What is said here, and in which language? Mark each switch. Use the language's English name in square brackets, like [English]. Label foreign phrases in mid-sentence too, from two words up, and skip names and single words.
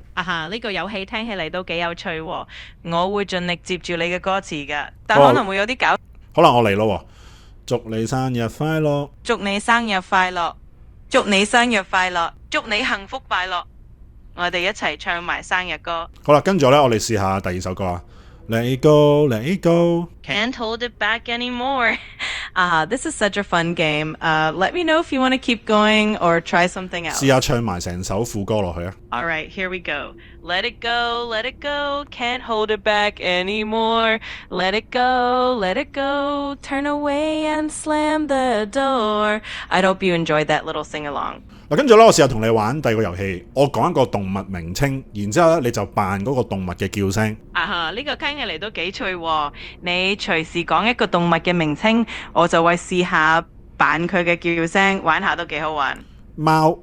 [Cantonese] 啊哈，呢個遊戲聽起嚟都幾有趣喎，我會盡力接住你嘅歌詞㗎，但可能會有啲搞。可能我嚟咯。祝你生日快樂，祝你生日快樂，祝你生日快樂，祝你幸福快樂。我哋一齊唱埋生日歌。好啦，跟住咧，我哋試下第2首歌啊。 [English] Let it go, let it go. Can't hold it back anymore. This is such a fun game. Let me know if you want to keep going or try something else. [Cantonese] 試下唱埋成首副歌落去啊。 [English] All right, here we go. Let it go, let it go. Can't hold it back anymore. Let it go, let it go. Turn away and slam the door. I hope you enjoyed that little sing-along. [Cantonese] 嗱，跟住咧，我試下同你玩第2個遊戲。我講一個動物名稱，然之後咧你就扮嗰個動物嘅叫聲。呢個聽起嚟都幾趣喎。你隨時講一個動物嘅名稱，我就會試下扮佢嘅叫聲，玩下都幾好玩。貓。